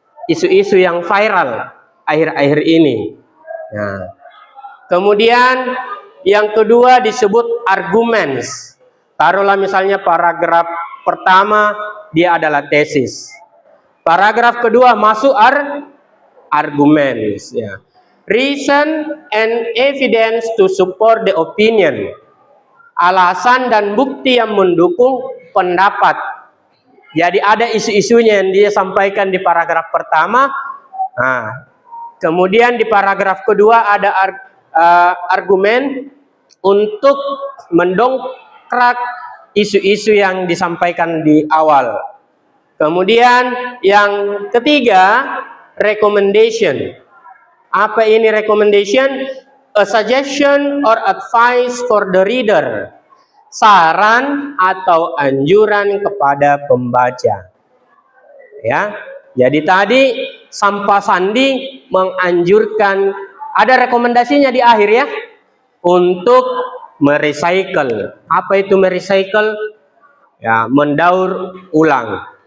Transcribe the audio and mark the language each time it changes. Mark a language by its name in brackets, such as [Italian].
[Indonesian] Isu-isu yang viral akhir-akhir ini. Nah, kemudian yang kedua disebut arguments. Taruhlah misalnya paragraf pertama dia adalah tesis. Paragraf kedua masuk arguments. Ya. [English] reason and evidence to support the opinion. [Indonesian] Alasan dan bukti yang mendukung pendapat. Jadi ada isu-isunya yang dia sampaikan di paragraf pertama. Nah, kemudian di paragraf kedua ada argumen untuk mendongkrak isu-isu yang disampaikan di awal. Kemudian yang ketiga, recommendation. Apa ini recommendation? [English] A suggestion or advice for the reader. [Indonesian] Saran atau anjuran kepada pembaca. Ya. Jadi tadi Sampah Sandi menganjurkan, ada rekomendasinya di akhir ya, untuk merecycle. Apa itu merecycle? Ya, mendaur ulang.